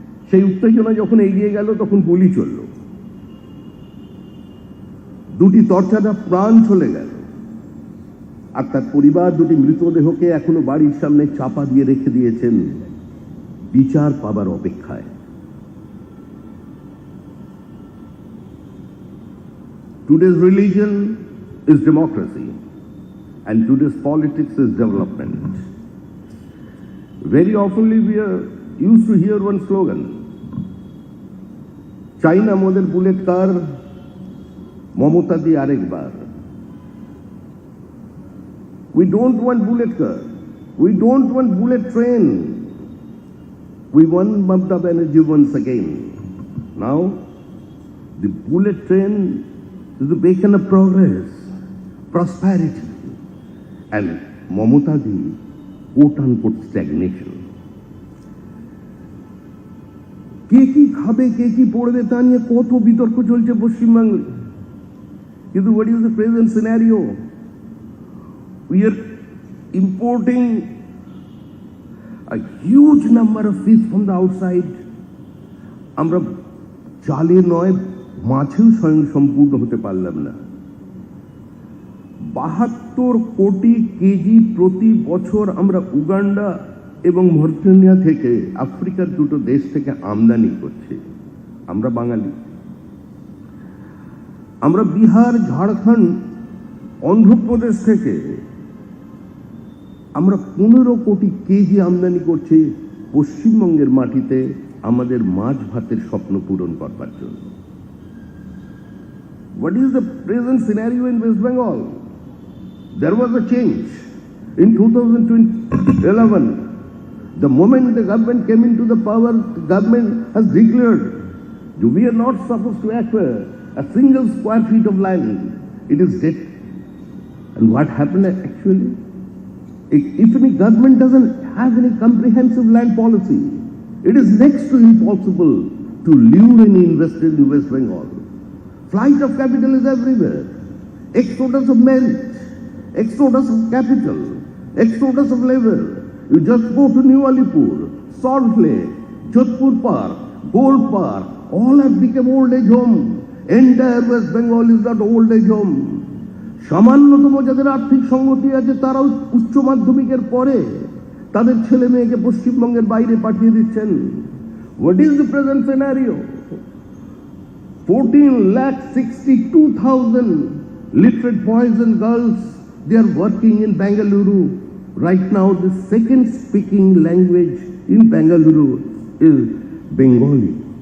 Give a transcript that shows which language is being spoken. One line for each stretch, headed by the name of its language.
Bangla: সেই উত্তেজনা যখন এগিয়ে গেল তখন গুলি চলল, দুটি তরচাদা প্রাণ চলে গেল, আর তার পরিবার দুটি মৃতদেহকে এখনো বাড়ির সামনে চাপা দিয়ে রেখে দিয়েছেন বিচার পাবার অপেক্ষায়।
English: Today's religion is democracy and today's politics is development. Very oftenly we are used to hear one slogan,
Bangla: China moder bullet car, Mamata di arekbar.
English: We don't want bullet car, we don't want bullet train, we want Mamata Banerjee once again. Now the bullet train is the beacon of progress, prosperity, and Mamata di quote-unquote stagnation.
Bangla: কে কি খাবে, কে কি পড়বে তা নিয়ে কত বিতর্ক চলছে পশ্চিমবাংলায়, কিন্তু
English: what is the present scenario? We are importing a huge number of fish from the outside.
Bangla: আমরা চালে নয় মাছেও স্বয়ং সম্পূর্ণ হতে পারলাম না। 72 কোটি কেজি প্রতি বছর আমরা উগান্ডা এবং মরিটানিয়া থেকে, আফ্রিকার দুটো দেশ থেকে আমদানি করছি। আমরা বাঙালি, আমরা বিহার, ঝাড়খণ্ড, অন্ধ্রপ্রদেশ থেকে আমরা 15 কোটি কেজি আমদানি করছি পশ্চিমবঙ্গের মাটিতে আমাদের মাছ ভাতের স্বপ্ন পূরণ করবার জন্য।
English: What is the present scenario in West Bengal? There was a change in 2011. The moment the government came into the power, the government has declared that we are not supposed to acquire a single square feet of land. It is dead. And what happened actually? If any government doesn't have any comprehensive land policy, it is next to impossible to lure any investor in West Bengal. Flight of capital is everywhere. Exodus of men, exodus of capital, exodus of labor. You just go to New Alipur, Salt Lake, Jodhpur Park, Gold Park, all have become old age home. Entire West Bengal is not old age home.
Bangla: সামান্যতম যাদের আর্থিক সংগতি আছে তারাও উচ্চ মাধ্যমিকের পরে তাদের ছেলে মেয়েকে পশ্চিমবঙ্গের বাইরে পাঠিয়ে দিচ্ছেন।
English: What is the present scenario? 14,62,000 literate boys and girls, they are working in Bengaluru. Right now the second speaking language in Bengaluru is Bengali.